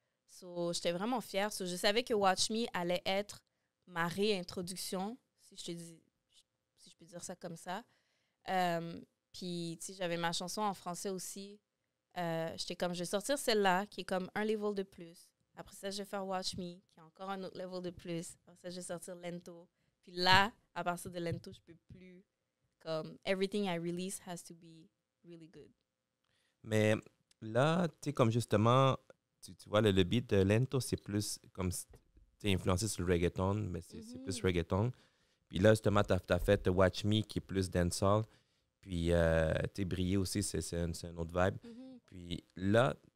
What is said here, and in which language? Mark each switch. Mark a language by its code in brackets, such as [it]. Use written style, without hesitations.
[fr] So, j'étais vraiment fière. So, je savais que Watch Me allait être ma réintroduction, si je peux dire ça comme ça. Puis, tu sais, j'avais ma chanson en français aussi. J'étais comme, je vais sortir celle-là, qui est comme un level de plus. Après ça, je vais faire Watch Me, qui est encore un autre level de plus. Après ça, je vais sortir Lento. Puis là, à partir de Lento, je peux plus... [en] Comme, everything I release has to be really good. [fr] Mais là, tu sais, comme justement, tu vois, le beat de Lento, c'est plus comme... Tu es influencé sur le reggaeton, mais c'est plus reggaeton. Puis là, justement, tu as fait Watch Me, qui est plus dancehall. Puis, tu es brillé aussi, c'est un autre vibe. Puis là...